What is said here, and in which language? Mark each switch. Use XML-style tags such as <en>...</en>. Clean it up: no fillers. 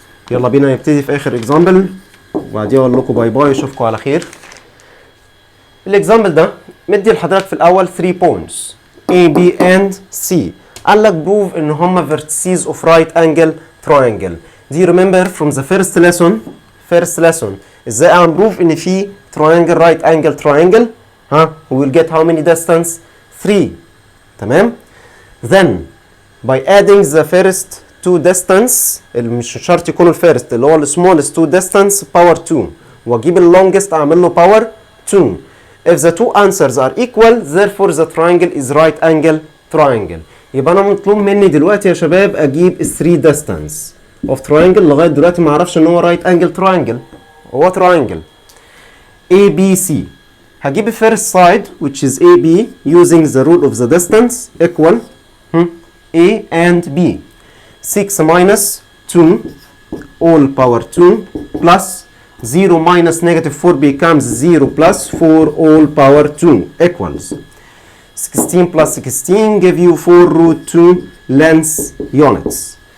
<ar>يلا بينا نبتدي في اخر اكزامبل وبعدين اقول لكم باي باي، اشوفكم على خير. الاكزامبل ده مدي لحضرتك في الاول 3 بوينتس A, B and C. قال لك بروف ان هم</ar> <en>vertices of right angle triangle. Do you remember from the first lesson</en> <ar>ازاي اعمل بروف ان في</ar> <en>triangle right angle triangle؟ ها we will get how many distance 3.</en> <ar>تمام.</ar> <en>then by adding the first two distance</en> <ar>اللي مش شرط يكونوا الفيرست اللي هو</ar> <en>smallest two distance power 2 واجيب longest اعمل له power 2. if the two answers are equal therefore the triangle is right angle triangle.</en> <ar>يبقى انا مطلوب مني دلوقتي يا شباب اجيب 3 distance of triangle. لغايه دلوقتي ما اعرفش ان هو</ar> <en>right angle triangle،</en> <ar>هو triangle ABC.</ar> <en>هجيب first side which is AB using the rule of the distance equal A and B. 6 minus 2 all power 2 plus 0 minus negative 4 becomes 0 plus 4 all power 2 equals 16 plus 16 give you 4 root 2 length units.</en>